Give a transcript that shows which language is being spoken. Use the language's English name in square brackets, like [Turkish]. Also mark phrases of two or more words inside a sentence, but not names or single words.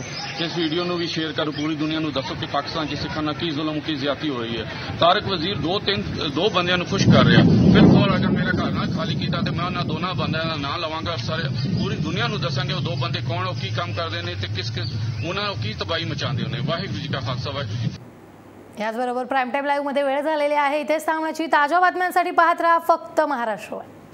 [Punjabi] ਇਸ ਵੀਡੀਓ ਨੂੰ ਵੀ ਸ਼ੇਅਰ ਕਰੋ ਪੂਰੀ ਦੁਨੀਆ ਨੂੰ ਦੱਸੋ ਕਿ ਪਾਕਿਸਤਾਨ 'ਚ ਸਿੱਖਾਂ ਨਾਲ ਕੀ ਜ਼ੁਲਮ ਕੀ ਜ਼ਿਆਦਤੀ ਹੋ ਰਹੀ ਹੈ। ਤਾਰਕ ਵਜ਼ੀਰ ਦੋ ਬੰਦਿਆਂ ਨੂੰ ਖੁਸ਼ ਕਰ ਰਿਹਾ। ਬਿਲਕੁਲ ਅਗਰ ਮੇਰਾ ਘਰ ਨਾ ਖਾਲੀ ਕੀਤਾ ਤੇ ਮੈਂ ਉਹਨਾਂ ਦੋਨਾਂ ਬੰਦਿਆਂ ਦਾ ਨਾਂ ਲਵਾਂਗਾ। ਸਾਰੇ ਪੂਰੀ ਦੁਨੀਆ ਨੂੰ ਦੱਸਾਂਗੇ ਉਹ ਦੋ ਬੰਦੇ ਕੌਣ ਉਹ ਕੀ ਕੰਮ ਕਰਦੇ ਨੇ ਤੇ ਕਿਸ ਉਹਨਾਂ ਨੂੰ ਕੀ ਤਬਾही ਮਚਾਉਂਦੇ ਨੇ। ਵਾਹਿਗੁਰੂ ਜੀ ਕਾ ਖਾਲਸਾ ਵਾਹਿਗੁਰੂ ਜੀ। [Marathi] याचबरोबर प्राईम टाईम लाईव्ह मध्ये वेळ झालेली आहे। इथेच थांबण्याची ताज्या बातम्यांसाठी पाहत राहा फक्त महाराष्ट्र।